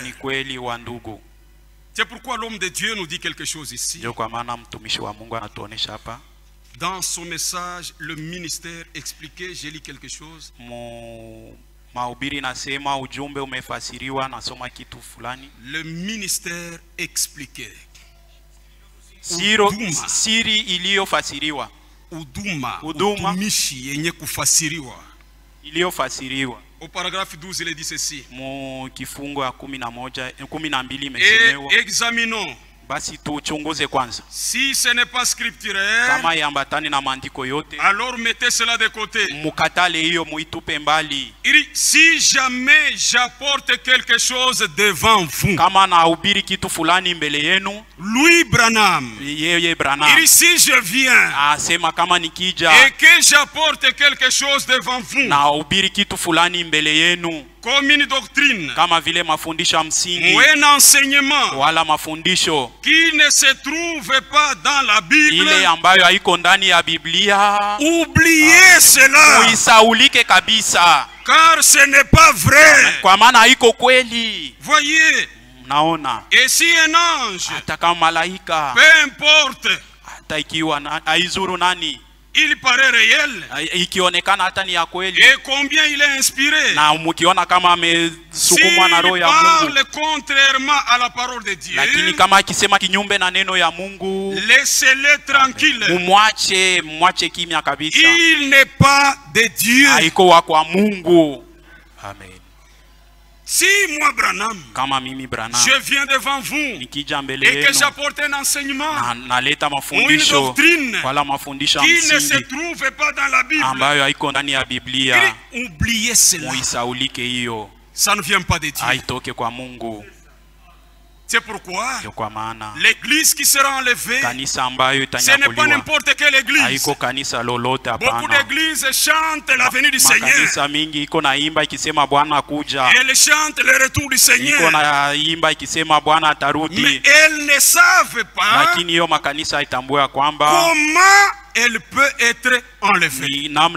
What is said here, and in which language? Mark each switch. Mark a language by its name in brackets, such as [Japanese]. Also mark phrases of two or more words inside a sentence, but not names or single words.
[French] C'est pourquoi l'homme de Dieu nous dit quelque chose ici. Dans son message, le ministère expliqué, j'ai lu quelque chose. Le ministère expliqué. [Swahili] Utumishi yenye kufasiriwa. [French] Au paragraphe 12, il est dit ceci: et examinons [Swahili] basi tuchunguze kwanza. [French] Si ce n'est pas scripturaire, [Swahili] kama yambatani na maandiko yote, [French] alors mettez cela de côté. [Swahili] Mukatale hiyo muitupe mbali. [French] Si jamais j'apporte quelque chose devant vous, [Swahili] kama nahubiri kitu fulani mbele yenu, [French] Louis Branham, [Swahili] yeye Branham, [French] si je viens, [Swahili] asema kama nikija, [French] et que j'apporte quelque chose devant vous, [Swahili] nahubiri kitu fulani mbele yenu, [French] comme une doctrine, [Swahili] kama vile mafundisho ya msingi, [French] ou un enseignement, [Swahili] wala mafundisho [French] qui ne se trouve pas dans la Bible, [Swahili] ile ambayo haiko ndani ya Biblia, [French] oubliez cela, [Swahili] uisaulike kabisa, [French] car ce n'est pas vrai. [Swahili] Kwa maana haiko kweli. [French] Voyez, [Swahili] naona, [French] et si un ange, [Swahili] hata kama malaika, [French] peu importe, [Swahili] hata ikiwa haizuru nani, [French] il paraît réel, [Swahili] ikionekana hata ni ya kweli, [French] et combien il est inspiré, [Swahili] na mkiona kama amesukumwa na roho ya Mungu, [French] parle contrairement à la parole de Dieu, [Swahili] lakini kama akisema kinyume na neno ya Mungu, [French] laissez-le tranquille, [Swahili] mwache kimya kabisa. [French] Il n'est pas de Dieu, [Swahili] haiko wa kwa Mungu. Amen. [French] Si moi Branham, [Swahili] kama mimi Branham, [French] je viens devant vous, [Swahili] nikija mbele [French] et que [Swahili] yenu, [French] j'apporte un enseignement, [Swahili] naleta mafundisho, wala mafundisho [French] qui [Swahili] msingi, [French] ne se trouve pas dans la Bible, [Swahili] ambayo haiko ndani ya Biblia, [French] oubliez cela, [Swahili] muisaulike hiyo, [French] ça ne vient pas de Dieu, [Swahili] haitoke kwa Mungu. [French] C'est pourquoi l'église qui sera enlevée, ce n'est pas n'importe quelle église. Beaucoup d'églises chantent la venue du Seigneur. Elles chantent le retour du Seigneur. Mais elles ne savent pas comment elle peut être enlevée.